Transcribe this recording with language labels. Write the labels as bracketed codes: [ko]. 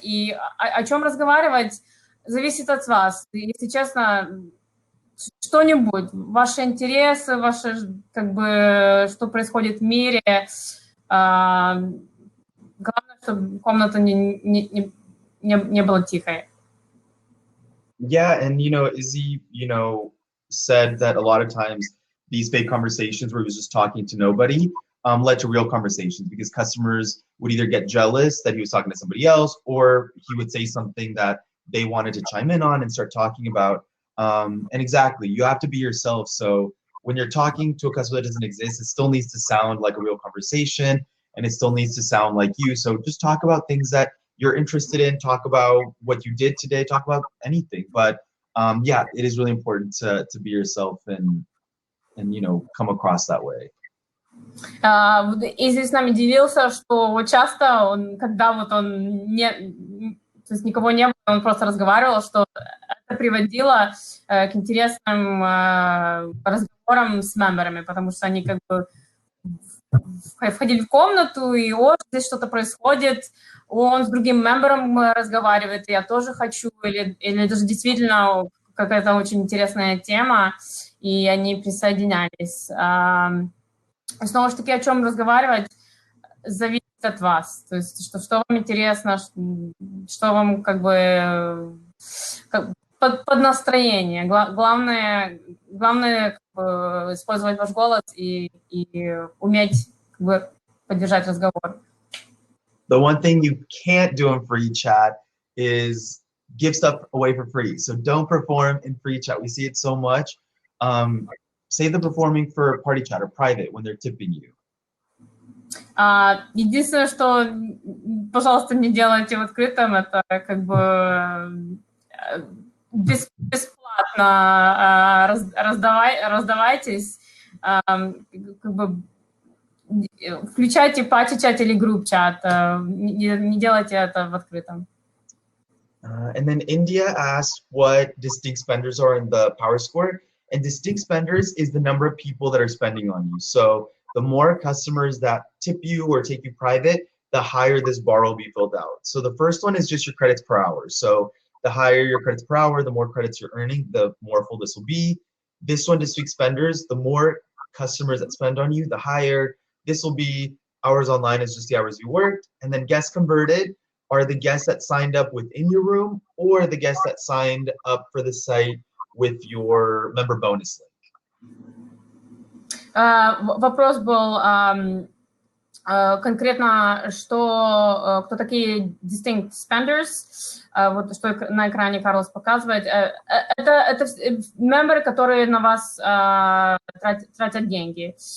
[ru] И о чем разговаривать зависит от вас. Если честно, что-нибудь, ваши интересы, ваши, как бы, что происходит в мире. Главное, чтобы комната не была тихой. [en] Yeah, and you know, Izzy, you know, said that a lot of times these fake conversations where he was just talking to nobody led to real conversations, because customers would either get jealous that he was talking to somebody else, or he would say something that they wanted to chime in on and start talking about. And exactly, you have to be yourself. So when you're talking to a customer that doesn't exist, it still needs to sound like a real conversation, and it still needs to sound like you. So just talk about things that you're interested in, talk about what you did today, talk about anything. But yeah, it is really important to be yourself and you know, come across that way. [ru] И здесь с нами делился, что вот часто он, когда вот он то есть никого не было, он просто разговаривал, что это приводило к интересным разговорам с мемберами, потому что они как бы входили в комнату, и здесь что-то происходит, он с другим мембером разговаривает, я тоже хочу, или даже действительно какая-то очень интересная тема, и они присоединялись. Снова же таки, о чем разговаривать, зависит от вас. То есть, что вам интересно, что вам как бы под настроение. Главное как бы, использовать ваш голос и уметь как бы поддержать разговор. [en] The one thing you can't do in free chat is give stuff away for free. So don't perform in free chat. We see it so much. Save the performing for party chat or private when they're tipping you. [ru] Единственное, что, пожалуйста, не делайте в открытом, это как бы бесплатно раздавайтесь, как бы включайте пати-чат или групп-чат, не делайте это в открытом. [en] And then India asked what distinct spenders are in the power score. And distinct spenders is the number of people that are spending on you. So the more customers that tip you or take you private, the higher this bar will be filled out. So the first one is just your credits per hour. So the higher your credits per hour, the more credits you're earning, the more full this will be. This one, distinct spenders, the more customers that spend on you, the higher this will be. Hours online is just the hours you worked. And then guests converted are the guests that signed up within your room or the guests that signed up for the site with your member bonus link. [ru] Вопрос был конкретно, кто такие distinct spenders, вот что на экране Карлос показывает. Это мемберы, которые на вас тратят деньги.